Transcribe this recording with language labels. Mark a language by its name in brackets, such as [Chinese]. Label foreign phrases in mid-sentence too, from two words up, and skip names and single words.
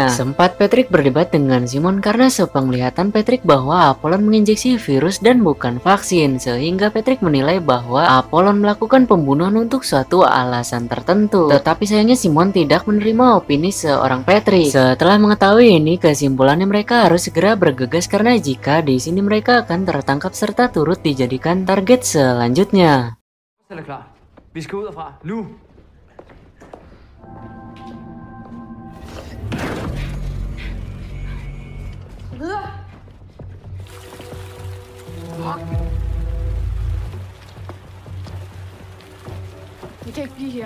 [Indonesian] Sempat Patrick berdebat dengan Simon karena sepenglihatan Patrick bahwa Apollon menginjeksi virus dan bukan vaksin, sehingga Patrick menilai bahwa Apollon melakukan pembunuhan untuk suatu alasan tertentu. Tetapi sayangnya Simon tidak menerima opini seorang Patrick. Setelah mengetahui ini, kesimpulannya mereka harus segera bergegas karena jika di sini mereka akan tertangkap serta turut dijadikan target selanjutnya. [Danish] Eller klar. Vi skal ud herfra. Nu! Videre! Vi kan ikke blive her.